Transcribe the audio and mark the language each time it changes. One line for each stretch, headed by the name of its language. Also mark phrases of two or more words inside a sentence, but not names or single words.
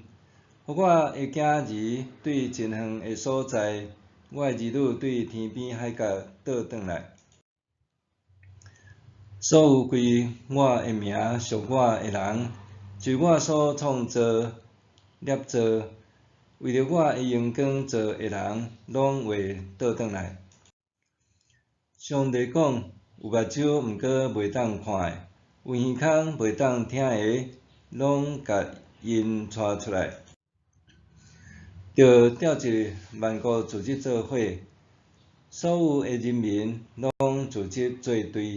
Min Nan Chinese: 互我的囝儿对真远的所在，我的儿女对天边海角倒转来。所有归我的名属我的人，就是我所创造、捏造，为着我的荣光造的人，拢会倒转来。上帝讲：有目睭毋过袂当看的，有耳孔袂当听的，拢甲因带出来。着调集万国组织做伙，所有的人民拢组织做队。